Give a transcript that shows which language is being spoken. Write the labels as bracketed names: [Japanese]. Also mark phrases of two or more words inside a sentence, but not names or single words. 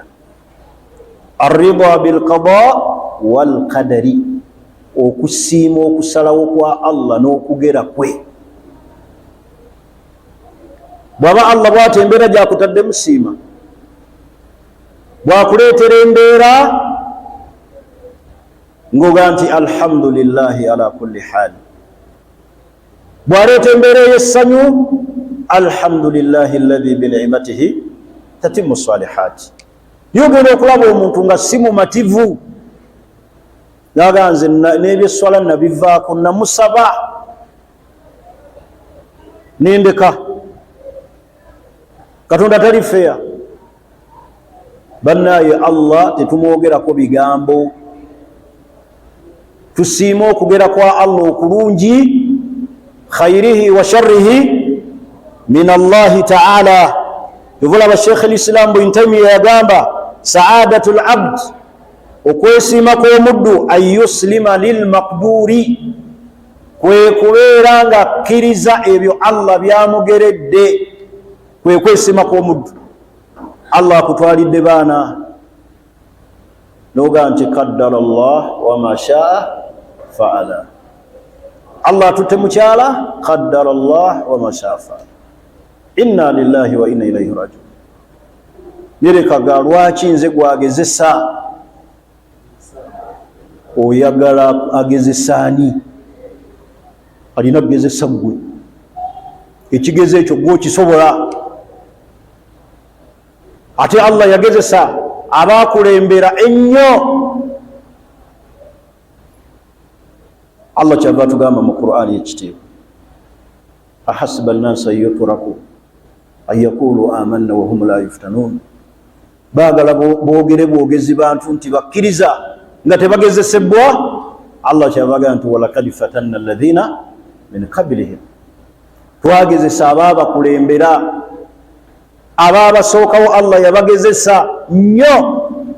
[Arabic] الرضا بالقضاء والقدر, [Ganda] okusiima okusalawo kwa Allah n'okugera kwe. Bwaba Allah bw'ati embeera gy'akutadde musiima, bw'akuleetera embeera ng'oga nti [Arabic] الحمد لله على كل حال. [Ganda] Bw'aleeta embeera ey'essanyu, [Arabic] الحمد لله الذي بنعمته تتم الصالحات. [Ganda] Yogenda okulaba omuntu nga si mumativu, naga nze n'ebyesswala nabivaako, namusaba nendeka. Katonda tali feya. Bannaye Allah tetumwogerako bigambo. Tusiima okugera kwa Allah okulungi, [Arabic] خيره وشره من الله تعالى. [Ganda] Tuvulaba Sheikh al-Islam Ibn Taymiyyah yagamba [Arabic] سعادة العبد, [Ganda] okwesiima kw'omuddu [Arabic] أن يسلم للمقدور, [Ganda] kwe kubeera nga akkiriza ebyo Allah byamugeredde. Kwe kwesiima kw'omuddu. Allah akutwalidde baana noga nti [Arabic] قدر الله وما شاء فعل. [Ganda] Allah atutte mukyala, [Arabic] قدر الله وما شاء فعل. إنا لله وإنا إليه راجعون. [Ganda] Nerekaga lwaki nze gwagezesa? Oyagala agezesaani? Alina kugezesa ggwe. Ekigeze ekyo gwe okisobola. Ate Allah yagezesa abaakulembera ennyo. Allah kyava tugamba mu Qur'ani ekitiibwa, [Arabic] أحسب الناس أن يتركوا أن يقولوا آمنا وهم لا يفتنون. [Ganda] Baagala boogere bwogezi bantu nti bakkiriza nga tebagezesebwa. Allah kyavaga nti [Arabic] ولقد فتنا الذين من قبلهم, [Ganda] twagezesa abaabakulembera, abaabasookawo Allah yabagezesa nnyo.